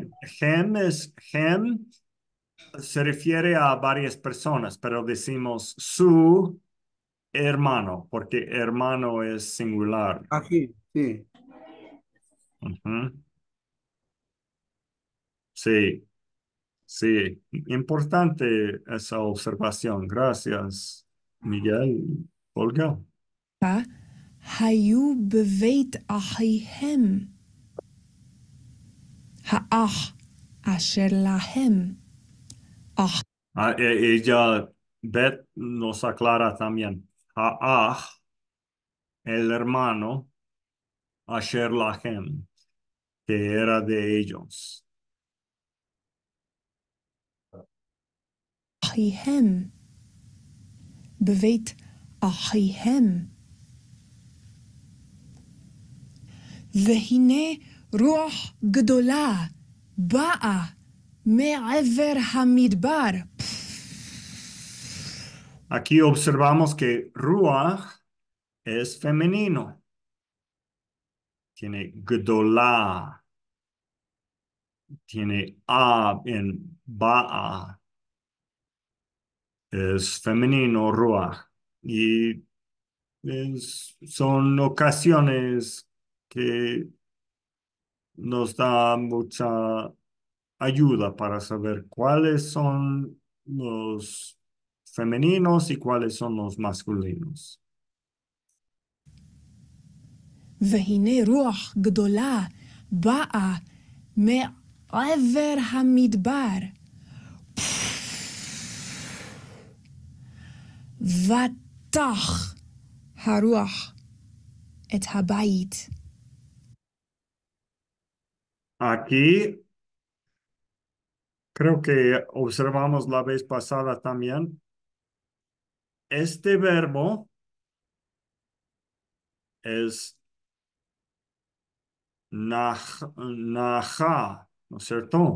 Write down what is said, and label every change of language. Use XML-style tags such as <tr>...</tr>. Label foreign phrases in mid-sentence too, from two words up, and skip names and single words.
<es>Hem se refiere a varias personas, pero decimos su hermano, porque hermano es singular. Aquí, sí. Ujú. Sí, sí, importante esa observación. Gracias, Miguel. Olga.</es> <he>היו בבית אחיהם. האח אשר להם. אח</he> <es>Ella, Beth, nos aclara también. Ha'ah, el hermano,</es> <he>אשר להם,</he> <es>que era de ellos.</es> <he>אחיהם. בבית אחיהם. והנה רוח גדולה באה מעבר המדבר.</he> <es>Aquí observamos que Ruach es femenino. Tiene Gdolá, tiene A en Ba'a. Es femenino Ruach. Y son ocasiones que nos da mucha ayuda para saber cuáles son los femeninos y cuáles son los masculinos.</es> <he>והנה רוח גדולה באה מעבר המדבר. ותח הרוח את הבית.</he> <es>Aquí creo que observamos la vez pasada también, este verbo es naja, ¿no es cierto?</es>